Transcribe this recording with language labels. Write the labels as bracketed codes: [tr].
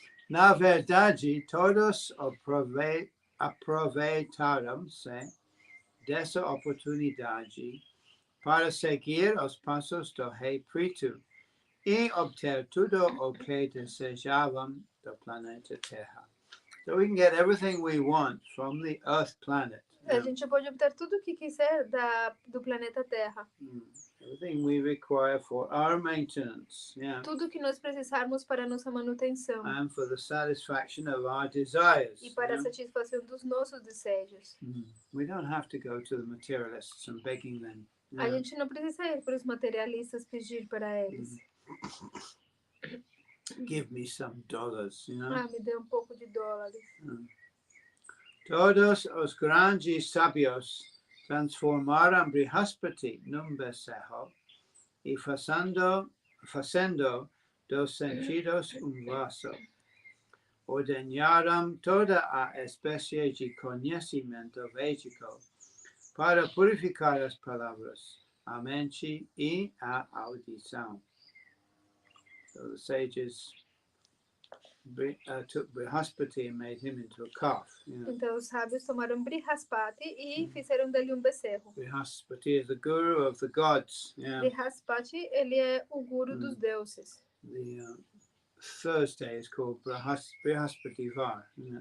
[pt] Na verdade, todos aproveitaram-se dessa oportunidade para seguir os passos do rei Pritu e obter tudo o que desejavam do planeta Terra. [en] So we can get everything we want from the Earth planet. [pt] A gente pode obter tudo o que quiser do planeta Terra. [en] Everything we require for our maintenance. [pt] Tudo que nós precisarmos para a nossa manutenção. [en] And for the satisfaction of our desires. [pt] E para a satisfação dos nossos desejos. [en] We don't have to go to the materialists and begging them. [pt] A gente não precisa ir para os materialistas pedir para eles. [en] Give me some dollars, [pt] me dê um pouco de dólares. Todos os grandes sábios transformaram Brihaspati num becerro e fazendo dos sentidos vaso. Ordenaram toda a espécie de conhecimento védico para purificar as palavras, a mente e a audição. [en] So the sages took Brihaspati and made him into a calf. [pt] Então os sábios tomaram Brihaspati e fizeram dele um becerro. [en] Brihaspati is the guru of the gods. [pt] Brihaspati, ele é o guru dos deuses. [en] The Thursday is called Brihaspati Var.